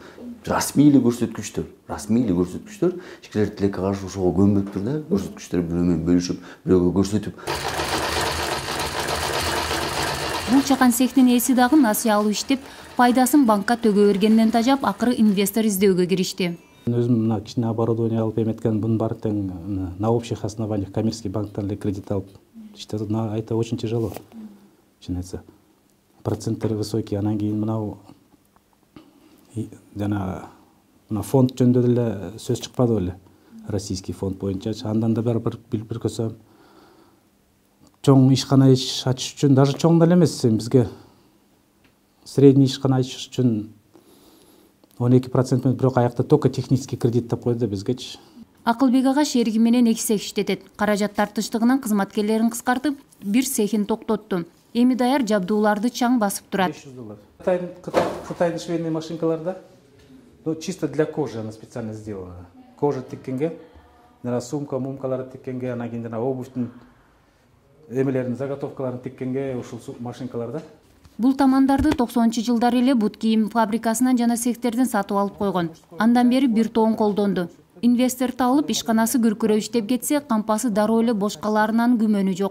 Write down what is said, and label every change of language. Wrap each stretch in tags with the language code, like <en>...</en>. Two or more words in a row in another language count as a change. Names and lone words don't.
<ky>Расмий эле көрсөткүчтөр, ишкерлер тилекке каршы ошого көнбөптүр да, көрсөткүчтөр бирөө менен бөлүшүп, бирөөгө көрсөтүп. Бул чакан цехтин ээси дагы насыя алып иштеп, пайдасын банкка төгө бергенден тажап, акыры инвестор издөөгө киришти. Өзүм мына кичине оборудование алып эметкен, бунун баары тең</ky> <ru>на общих основаниях коммерческий</ru> <ky>банктан эле кредит алып иштеп,</ky> <ru>это очень тяжело. Начинается.</ru> <ky>Проценттери высокий, анан кийин мынау жана фонд жөнүндө деле сөз чыкпады беле. Российский фонд боюнча андан да бир көсөм чоң ишкана ачыш үчүн, даже чоң деле эмес, бизге средний ишкана ачыш үчүн 12% менен бирок аякта</ky> <ru>только технический</ru> <ky>кредит деп койду бизгечи. Акылбек ага шериги менен 2 цех иштетет. Каражат тартыштыгынан кызматкерлерин кыскартып, бир цехин токтотту. Эми даяр жабдууларды чаң басып турат. Кытайдын швейный машинкаларда,</ky> <ru>чисто для кожи она специально сделана.</ru> <ky>Кожа тиккенге, сумка, мумкаларды тиккенге, анан кийин обувьтун эмелердин заготовкаларын тиккенге ушул машинкаларда. Бул тамандарды 90-жылдар эле бут кийим фабрикасынан жана цехтерден сатып алып койгон. Андан бери бир тоон колдонду. Инвестор табылып, ишканасы күркүрөп иштеп кетсе, кампасы дароо эле бош калаарынан күмөнү жок.</ky>